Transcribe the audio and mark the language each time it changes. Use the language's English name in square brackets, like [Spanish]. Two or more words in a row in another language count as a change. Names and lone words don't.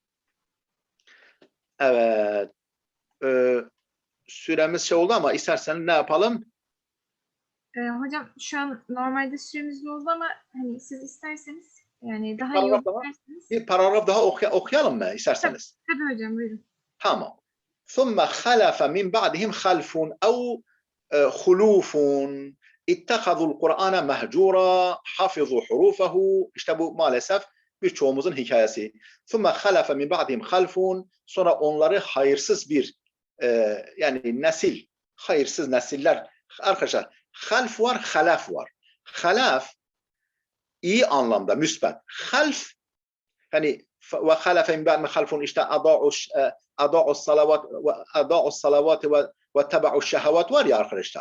[Turkish] Evet. Süremiz şey oldu ama isterseniz ne yapalım? Hocam şu an normalde süremiz oldu ama hani siz isterseniz yani daha iyi paragraf daha- isterseniz. Bir paragraf daha okuyalım mı isterseniz? Tabii hocam buyurun. Tamam. [Arabic] ثُمَّ خَلَفَ مِنْ بَعْدِهِمْ خَلْفٌ اَوْ خُلُوفٌ اِتَّخَذُوا الْقُرْآنَ مَهْجُورًا حَفِظُوا حُرُوفَهُ [Turkish] İşte bu maalesef birçoğumuzun hikayesi. [Arabic] ثُمَّ خَلَفَ مِنْ بَعْدِهِمْ خَلْفٌ [Turkish] Sonra onları hayırsız bir yani nesil, hayırsız nesiller. Arkadaşlar half var, halaf var. Halaf iyi anlamda müsbet. [Arabic] Half hani وخلف من بعد خلف işte أضاعوا الصلوات واتبعوا الشهوات [Turkish] var ya arkadaşlar.